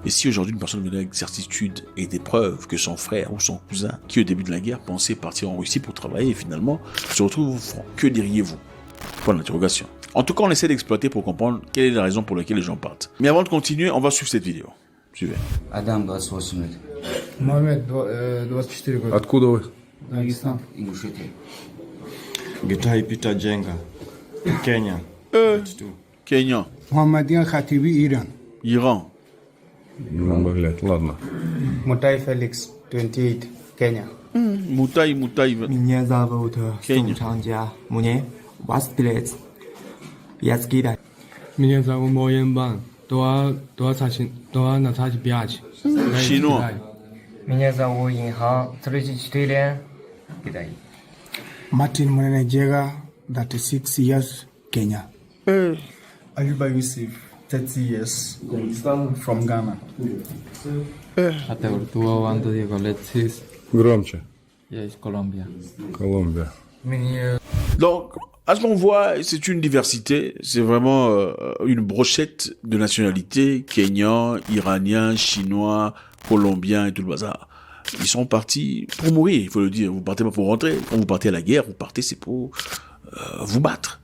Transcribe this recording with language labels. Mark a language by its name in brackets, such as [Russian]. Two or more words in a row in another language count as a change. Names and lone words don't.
[French] Et si aujourd'hui une personne venait avec certitude et des preuves que son frère ou son cousin, qui au début de la guerre pensait partir en Russie pour travailler et finalement se retrouve au front, que diriez-vous? Point d'interrogation. En tout cas, on essaie d'exploiter pour comprendre quelle est la raison pour laquelle les gens partent. Mais avant de continuer, on va suivre cette vidéo. Suivez. [Russian] Адам 28 лет. Мамед, 24 года. Откуда вы? Дагестан. Ингушетия. Гитай Пита Дженга, Кения. Kenya. Мухаммадиан Хатиби, Иран. Iran. Ну, блядь, ладно. Мутай Феликс, 28, Кения. Moutai. Меня зовут Кения. Чанджа. Мне 20 лет. Я с Китая. Меня зовут Моен Бан. 25. [French] Chinois. [Russian] Меня зовут Инхан, 34, Китай. [English] Martin Mwenejega, 36 years, Kenya. Ayuba Yusuf, 30 years, from Ghana. [Russian] Атеуртуа Диего Алексис. Громче. Я из Колумбия. Колумбия. [French] Donc, à ce qu'on voit, c'est une diversité, c'est vraiment une brochette de nationalités, Kenyans, Iraniens, Chinois, Colombiens et tout le bazar. Ils sont partis pour mourir, il faut le dire. Vous partez pas pour rentrer. Quand vous partez à la guerre, vous partez, c'est pour vous battre.